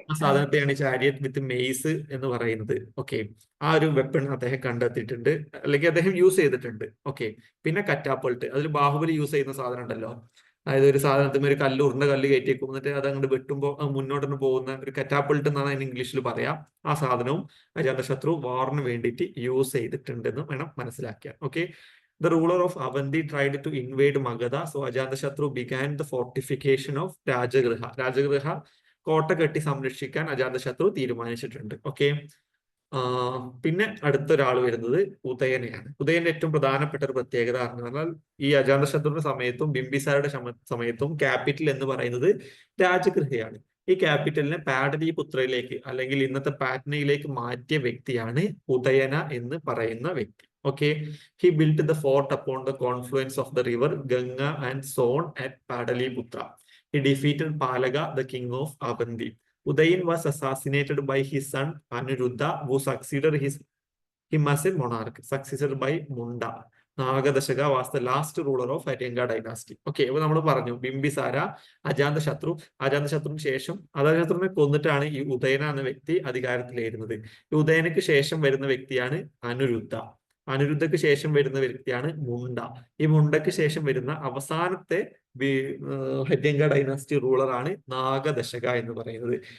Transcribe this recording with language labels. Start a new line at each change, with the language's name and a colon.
Malayalam: ആ സാധനത്തെയാണ് ചാരിയറ്റ് വിത്ത് മെയ്സ് എന്ന് പറയുന്നത്. ഓക്കെ, ആ ഒരു വെപ്പൺ അദ്ദേഹം കണ്ടെത്തിയിട്ടുണ്ട്, അല്ലെങ്കിൽ അദ്ദേഹം യൂസ് ചെയ്തിട്ടുണ്ട്. ഓക്കെ. പിന്നെ കറ്റാപ്പൾട്ട്, അതിൽ ബാഹുബലി യൂസ് ചെയ്യുന്ന സാധനം ഉണ്ടല്ലോ, അതായത് ഒരു സാധനത്തിന് ഒരു കല്ല്, ഉരുണ്ട കല്ല് കയറ്റി എന്നിട്ട് അത് അങ്ങോട്ട് വെട്ടുമ്പോൾ മുന്നോട്ട് പോകുന്ന ഒരു കറ്റാപ്പൾട്ട് എന്നാണ് അതിന് ഇംഗ്ലീഷിൽ പറയാം. ആ സാധനവും അജാതശത്രു വാറിന് വേണ്ടിയിട്ട് യൂസ് ചെയ്തിട്ടുണ്ടെന്ന് വേണം മനസ്സിലാക്കിയാൽ. Okay.
English: The ruler of Avanti tried to invade Magadha, so Ajatashatru began the fortification of Rajagriha.
Malayalam: Rajagriha കോട്ട കെട്ടി സംരക്ഷിക്കാൻ അജാതശത്രു തീരുമാനിച്ചിട്ടുണ്ട്. ഓക്കെ. പിന്നെ അടുത്തൊരാൾ വരുന്നത് ഉദയനെയാണ്. ഉദയന്റെ ഏറ്റവും പ്രധാനപ്പെട്ട ഒരു പ്രത്യേകത എന്ന് പറഞ്ഞാൽ ഈ അജാതശത്രുവിന്റെ സമയത്തും ബിംബിസാരുടെ സമയത്തും ക്യാപിറ്റൽ എന്ന് പറയുന്നത് രാജഗൃഹയാണ്. ഈ ക്യാപിറ്റലിനെ പാടലിപുത്രയിലേക്ക് അല്ലെങ്കിൽ ഇന്നത്തെ പാറ്റ്നയിലേക്ക് മാറ്റിയ വ്യക്തിയാണ് ഉദയന എന്ന് പറയുന്ന വ്യക്തി.
English: Okay, he built the fort upon the confluence of the river Ganga and Son at Padaliputra. He defeated Palaga, the king of Avanti. Udayan was assassinated by his son Anuruddha, who succeeded him as a monarch, succeeded by Munda. Nagadashaka was the last ruler of Atenga dynasty.
Malayalam: Okay, അപ്പോൾ നമ്മൾ പറഞ്ഞു ബിംബിസാര, അജാതശത്രു, അജാതശത്രുവിന് ശേഷം അജാതശത്രുവിനെ കൊന്നിട്ടാണ് ഈ ഉദയന എന്ന വ്യക്തി അധികാരത്തിലേറുന്നത്. ഈ ഉദയനക്ക് ശേഷം വരുന്ന വ്യക്തിയാണ് അനിരുദ്ധ. അനിരുദ്ധക്ക് ശേഷം വരുന്ന വ്യക്തിയാണ് മുണ്ട. ഈ മുണ്ടക്ക് ശേഷം വരുന്ന അവസാനത്തെ ഹര്യങ്ക ഡൈനാസ്റ്റി റൂളറാണ് നാഗദശക എന്ന് പറയുന്നത്.